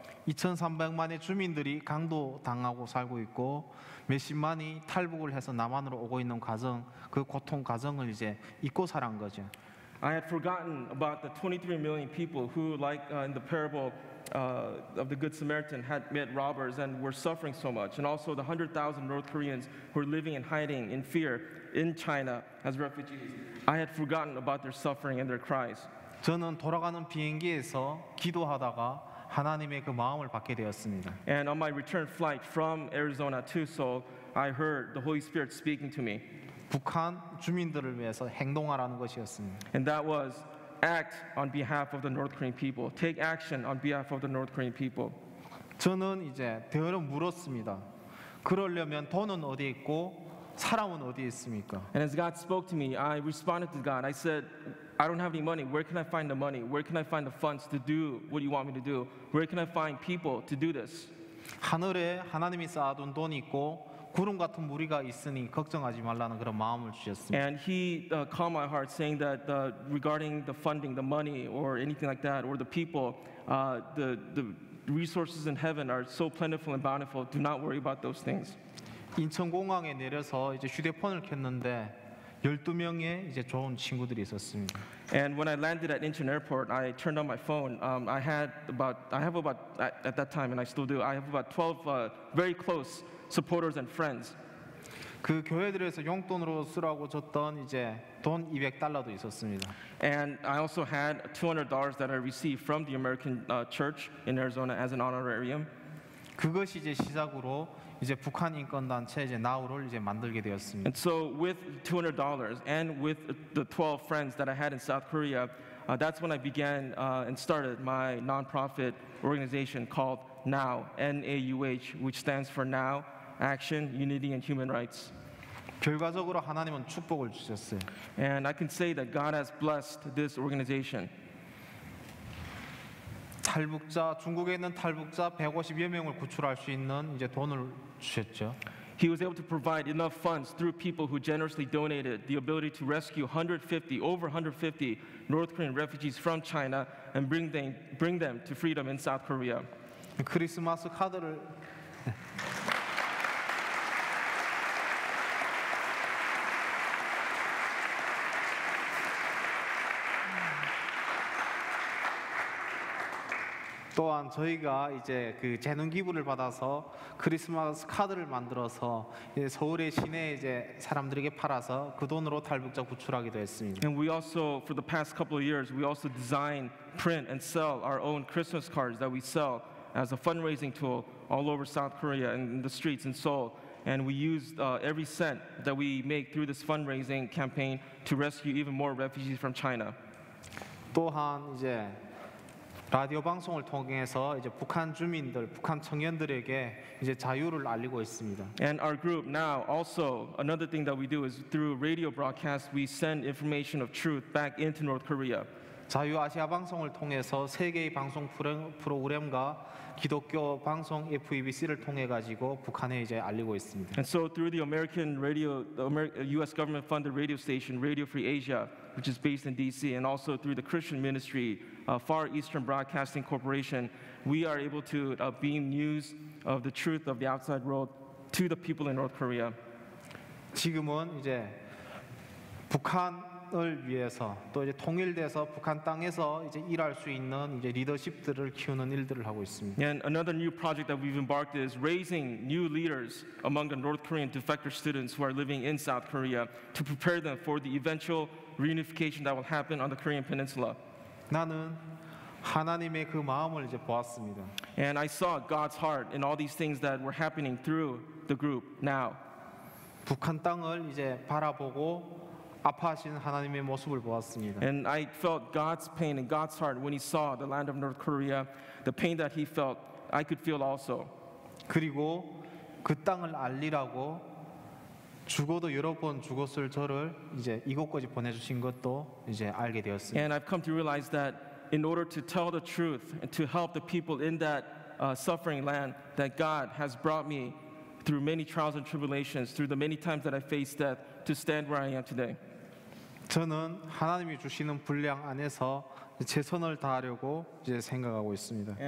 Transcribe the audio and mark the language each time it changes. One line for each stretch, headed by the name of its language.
Korean: 2,300만의 주민들이 강도당하고 살고 있고 몇십만이 탈북을 해서 남한으로 오고 있는 과정, 그 고통 과정을 이제 잊고 살아간 거죠.
English: I had forgotten about the 23 million people who, like in the parable of the Good Samaritan, had met robbers and were suffering so much, and also the 100,000 North Koreans who were living in hiding in fear in China as refugees. I had forgotten about their suffering and their cries.
Korean: 저는 돌아가는 비행기에서 기도하다가 하나님의 그 마음을 받게 되었습니다.
English: And on my return flight from Arizona to Seoul, I heard the Holy Spirit speaking to me.
Korean: 북한 주민들을 위해서 행동하라는 것이었습니다.
English: And that was act on behalf of the North Korean people. Take action on behalf of the North Korean people.
Korean: 저는 이제 되어려 물었습니다. 그러려면 돈은 어디에 있고 사람은 어디에 있습니까?
English: And as God spoke to me, I responded to God. I said, I don't have any money. Where can I find the money? Where can I find the funds to do what you want me to do? Where can I find people to do this?
Korean: 하늘에 하나님이 쌓아둔 돈이 있고 구름 같은 무리가 있으니 걱정하지 말라는 그런 마음을 주셨습니다.
English: And He calmed my heart, saying that regarding the funding, the money, or anything like that, or the people, the resources in heaven are so plentiful and bountiful. Do not worry about those things.
Korean: 인천공항에 내려서 이제 휴대폰을 켰는데 12명의 이제 좋은 친구들이 있었습니다.
English: And when I landed at Incheon Airport, I turned on my phone. I have about at that time, and I still do. I have about 12 very close supporters and friends.
Korean: 그 교회들에서 용돈으로 쓰라고 줬던 이제 돈 $200도 있었습니다.
English: And I also had $200 that I received from the American church in Arizona as an honorarium.
Korean: 그것이 이제 시작으로 이제 북한 인권 단체 이제 나우를 이제 만들게 되었습니다.
English: And so with $200 and with the 12 friends that I had in South Korea, that's when I began and started my nonprofit organization called NOW, N-A-U-H, which stands for Now, Action, Unity, and Human Rights.
Korean: 결과적으로 하나님은 축복을 주셨어요.
English: And I can say that God has blessed this organization.
Korean: 탈북자 중국에 있는 탈북자 150여 명을 구출할 수 있는 이제 돈을 주셨죠.
English: He was able to provide enough funds through people who generously donated the ability to rescue over 150 North Korean refugees from China and bring them to freedom in South Korea.
Korean: 크리스마스 카드를 또한 저희가 이제 그 재능 기부를 받아서 크리스마스 카드를 만들어서 이제 서울의 시내 이제 사람들에게 팔아서 그 돈으로 탈북자 구출하기도 했습니다.
English: And we also, for the past couple of years, we also design, print, and sell our own Christmas cards that we sell as a fundraising tool all over South Korea and in the streets in Seoul. And we use every cent that we make through this fundraising campaign to rescue even more refugees from China.
Korean: 또한 이제 라디오 방송을 통해서 이제 북한 주민들, 북한 청년들에게 이제 자유를 알리고 있습니다.
English: And our group now also, another thing that we do is through radio broadcast, we send information of truth back into North Korea.
Korean: 자유아시아 방송을 통해서 세계의 방송 프로그램과 기독교 방송 FEBC를 통해 가지고 북한에 이제 알리고 있습니다.
English: And so through the American radio, U.S. government-funded radio station, Radio Free Asia, which is based in D.C., and also through the Christian ministry, Far Eastern Broadcasting Corporation, we are able to beam news of the truth of the outside world to the people in North Korea.
Korean: 지금은 이제 북한을 위해서 또 이제 통일돼서 북한 땅에서 이제 일할 수 있는 이제 리더십들을 키우는 일들을 하고 있습니다.
English: And another new project that we've embarked is raising new leaders among the North Korean defector students who are living in South Korea to prepare them for the eventual reunification that will happen on the Korean Peninsula.
Korean: 나는 하나님의 그 마음을 이제 보았습니다.
English: And I saw God's heart in all these things that were happening through the group now.
Korean: 북한 땅을 이제 바라보고 아파하신 하나님의 모습을 보았습니다.
English: And I felt God's pain and God's heart when he saw the land of North Korea, the pain that he felt, I could feel also.
Korean: 그리고 그 땅을 알리라고 죽어도 여러 번 죽었을 저를 이제 이곳까지 보내주신 것도 이제 알게 되었습니다.
English: And I've come to realize that in order to tell the truth and to help the people in that suffering land, that God has brought me through many trials and tribulations, through the many times that I faced death, to stand where I am today.
Korean: 저는 하나님이 주시는 분량 안에서 최선을 다하려고 이제 생각하고 있습니다.